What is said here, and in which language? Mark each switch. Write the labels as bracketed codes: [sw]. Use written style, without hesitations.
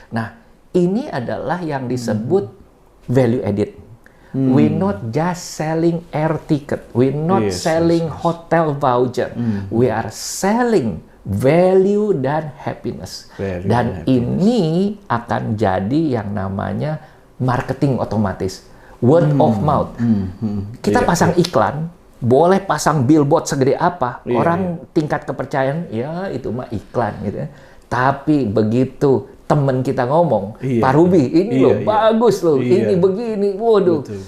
[id] Nah, ini adalah yang disebut value added. [en] We're not just selling air ticket, we're not selling hotel voucher, we are selling value dan happiness. [id] Dan ini akan jadi yang namanya marketing otomatis. Word of mouth. Kita pasang iklan, boleh pasang billboard segede apa, orang tingkat kepercayaan, ya itu mah iklan gitu ya. Tapi begitu teman kita ngomong, Pak Ruby, ini loh bagus loh, ini begini, waduh.